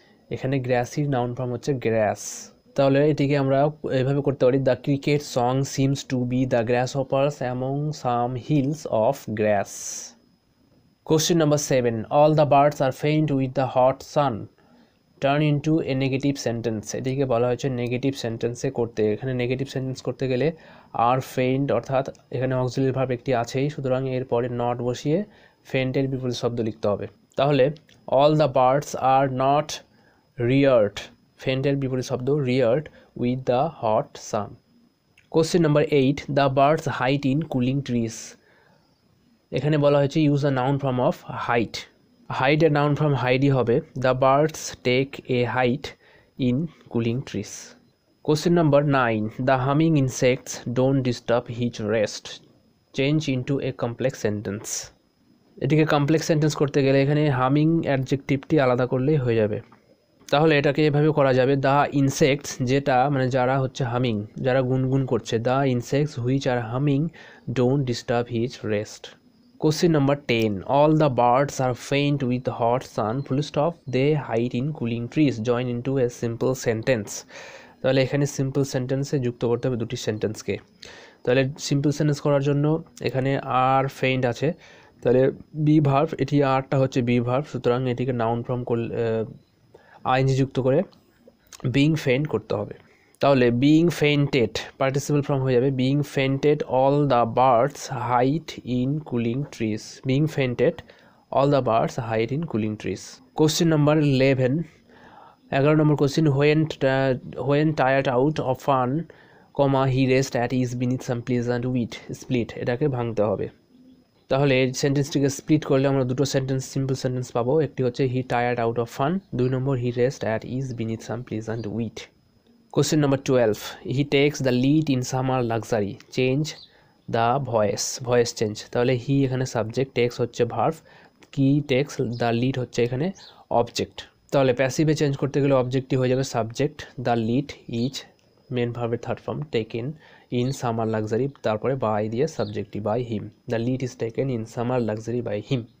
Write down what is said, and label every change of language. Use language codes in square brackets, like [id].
[en] এখানে grassy noun form হচ্ছে grass, [bn] তাহলে এটিকে আমরা এইভাবে করতে পারি [en] the cricket song seems to be the grasshoppers among some hills of grass। Question number 7, all the birds are faint with the hot sun, turn into a negative sentence. [bn] এটিকে বলা হয়েছে নেগেটিভ সেন্টেন্সে করতে। এখানে নেগেটিভ সেন্টেন্স করতে গেলে আর faint, অর্থাৎ এখানে অক্সিলারি ভার্ব একটি আছেই, সুতরাং এরপরে নট বসিয়ে ফেইন্টের বিপরীত শব্দ লিখতে হবে। [en] তাহলে all the birds are not reared, [bn] ফেইন্টের বিপরীত শব্দ [en] Reared with the hot sun. Question number 8, the birds height in cooling trees. [bn] এখানে বলা হয়েছে [en] Use the noun form of height, হাইটের noun form হাইডই হবে, the birds take a height in cooling trees. Question number 9, the humming insects don't disturb his rest, change into a complex sentence. [bn] এটিকে complex sentence করতে গেলে এখানে humming অ্যাডজেক্টিভটি আলাদা করলেই হয়ে যাবে। তাহলে এটাকে এভাবে করা যাবে, [en] the insects, যেটা মানে যারা হচ্ছে হামিং, [bn] যারা গুনগুন করছে, [en] The insects which are humming don't disturb his rest. Question number 10, all the birds are faint with the hot sun, full stop, they hide in cooling trees, join into a simple sentence। [bn] তাহলে এখানে simple সেন্টেন্সে যুক্ত করতে হবে দুটি সেন্টেন্সকে। তাহলে simple sentence করার জন্য এখানে আর ফেইন্ট আছে, তাহলে বি ভার্ব, এটি আরটা হচ্ছে বি ভার্ব, সুতরাং এটিকে নাউন ফর্ম করলে আইএনজি যুক্ত করে বিং ফেইন্ট করতে হবে। [en] তাহলে being fainted [bn] পার্টিসিপল ফর্ম হয়ে যাবে [en] Being fainted all the birds hide in cooling trees, being fainted all the birds hide in cooling trees. Question number 11, 11 number question, when tired out of fun, he rest at ease beneath some pleasant wit, split, [bn] এটাকে ভাঙতে হবে। তাহলে এই সেন্টেন্সটিকে split করলে আমরা দুটো sentence, simple sentence পাবো। [en] একটি হচ্ছে he tired out of fun, 2 number he rest at ease beneath some pleasant wit. Question number 12, he takes the lead in summer luxury, change the voice change। [bn] তাহলে হি এখানে সাবজেক্ট, টেক্স হচ্ছে verb, কি text, the lead হচ্ছে এখানে object. তাহলে প্যাসিভে change করতে গেলে অবজেক্টটি হয়ে যাবে subject, [en] the lead is [bn] main ভার্বের third form, taken [en] in summer luxury, [bn] তারপরে বাই দিয়ে [en] Subjective by him. The lead is taken in summer luxury by him.